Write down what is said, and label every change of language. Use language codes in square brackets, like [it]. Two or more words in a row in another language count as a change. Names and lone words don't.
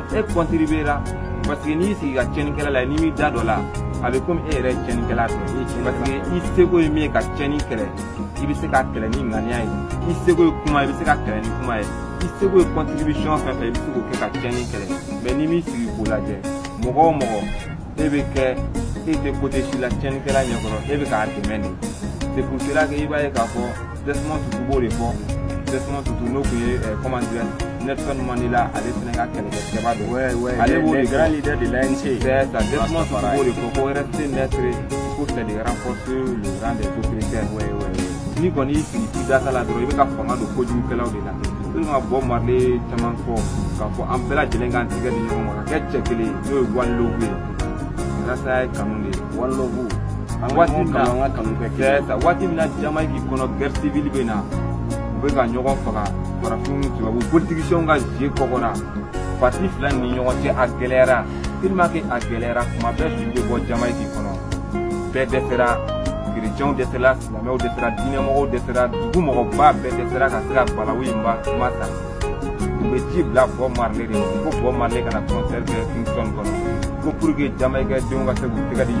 [fr] e contribuera parce que [bm] n'i y'i sigi ka tiɲɛnikɛla la n'i m'i da dɔ la a bɛ komi e yɛrɛ tiɲɛnikɛla tɛ [fr] parce que [bm] i seko ye min ye ka tiɲɛni kɛlɛ i bɛ se ka kɛlɛ ni ŋaniya ye i seko ye kuma i bɛ se ka kɛlɛ ni kuma ye i seko ye contribution fɛn fɛn i bɛ se k'o kɛ ka tiɲɛni kɛlɛ mais n'i m'i sigi k'o lajɛ mɔgɔ o mɔgɔ e bɛ kɛ e tɛ côté si la tiɲɛnikɛla ɲɛkɔrɔ e bɛ k'a dɛmɛ de [fr] c'est pour cela que [bm] i b'a ye k'a fɔ Desmond Tutu b'o de fɔ Desmond Tutu n'o tun ye [fr] comment dire [bm] Nelson Mandela ale fana ka kɛlɛkɛcɛba don ale b'o de [fr] grand leader de l'ANC c'est ça [bm] Desmond Tutu b'o de fɔ ko [fr] rester neutre il faut c'est de renforcer le rang des autoritaires [bm] n'i kɔni y'i sigi k'i da la dɔrɔn i bɛ ka fanga don kojugukɛlaw de la tellement Bob Marley caman fɔ k'a fɔ an bɛɛ lajɛlen k'an tigɛ di ɲɔgɔn ma ka kɛ cɛ kelen n'o ye One Love ye rasa ye kanu de ye One Love waati min na Jamaïque kɔnɔ [fr] guerre civile [bm] bɛ na u bɛ ka ɲɔgɔn faga farafinw ni tubabu politiciens ka jeu kɔgɔra parti fila ni ɲɔgɔn cɛ a gɛlɛyara [fr] tellement que [bm] a gɛlɛyara tuma bɛɛ su bɛ bɔ Jamaïque kɔnɔ bɛɛ dɛsɛra chrétiens dɛsɛra silamɛw dɛsɛra diinɛmɔgɔw dɛsɛra dugu mɔgɔba bɛɛ dɛsɛra ka se ka balawu in ma ta u bɛ ci bila Bob Marley de ko Bob Marley kana concert kɛ Kingston kɔnɔ ko [fr] pour que [bm] Jamaïque denw ka se k'u tɛgɛ di